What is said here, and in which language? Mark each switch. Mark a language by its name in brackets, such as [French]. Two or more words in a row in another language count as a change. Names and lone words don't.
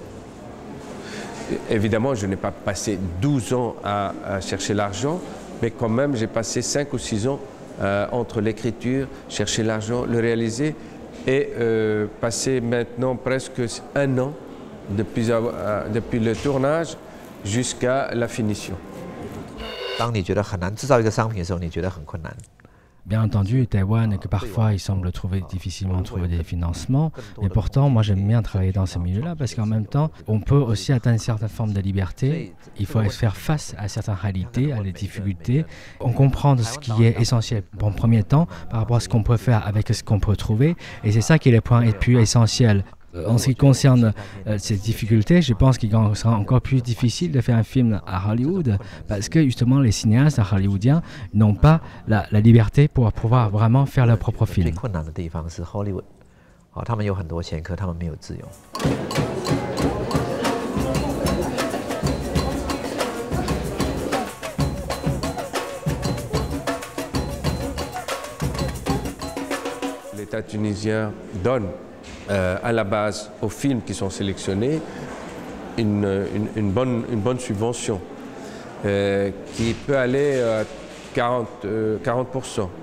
[French] Évidemment, je n'ai pas passé 12 ans à chercher l'argent, mais quand même, j'ai passé 5 ou 6 ans entre l'écriture, chercher l'argent, le réaliser, et passer maintenant presque 1 an depuis le tournage jusqu'à la finition. [Chinese] 当你觉得很难制造一个商品的时候，你觉得很困难。 [French] Bien entendu, Taïwan, que parfois il semble difficilement trouver des financements, mais pourtant, moi j'aime bien travailler dans ce milieu-là parce qu'en même temps, on peut aussi atteindre une certaine forme de liberté. Il faut faire face à certaines réalités, à des difficultés. On comprend ce qui est essentiel en premier temps par rapport à ce qu'on peut faire avec ce qu'on peut trouver, et c'est ça qui est le point le plus essentiel. En ce qui concerne ces difficultés, je pense qu'il sera encore plus difficile de faire un film à Hollywood parce que justement les cinéastes hollywoodiens n'ont pas la liberté pour pouvoir vraiment faire leur propre film. [Chinese] 最困难的地方是 Hollywood， 他们有很多钱，可他们没有自由。 [French] L'État tunisien donne à la base aux films qui sont sélectionnés une bonne subvention qui peut aller à 40%.